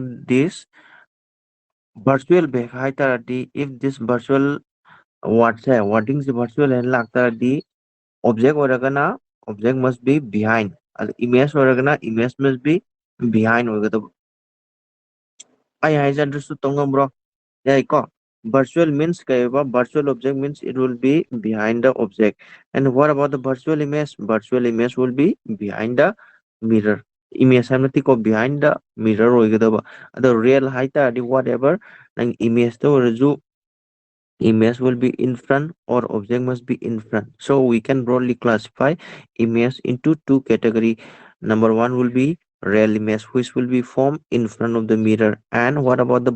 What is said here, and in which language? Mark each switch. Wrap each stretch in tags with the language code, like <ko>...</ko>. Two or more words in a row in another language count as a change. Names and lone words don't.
<en>this virtual back ꯍꯥꯏꯇꯥꯔꯗꯤ if this virtual word wording virtual</en> <mni>ꯍꯥꯏꯅ ꯂꯥꯛꯇꯥꯔꯗꯤ</mni> <en>ꯑꯣꯕꯖꯦꯛ ꯑꯣꯏꯔꯒꯅ object must be behind and image ꯑꯣꯏꯔꯒꯅ image must be behind</en> <mni>ꯑꯣꯏꯒꯗꯕ ꯑꯩ ꯍꯥꯏꯁꯦ</mni> <en>ꯑꯟꯗꯔꯁꯇꯨꯠ</en> <mni>ꯇꯧ ꯉꯝꯕ꯭ꯔꯣ ꯌꯥꯏꯀꯣ</mni> <en>virtual means kaiba virtual object means it will be behind the object and what about the virtual image will be behind the mirror image</en> <mni>hamati ko</mni> <en>behind the mirror</en> <mni>oigadaba ado</mni> <en>real</en> <mni>hai taradi</mni> <en>whatever nang image</en> <mni>to reju</mni> <en>image will be in front or object must be in front so we can broadly classify image into two category number one will be real image which will be formed in front of the mirror and what about the</en>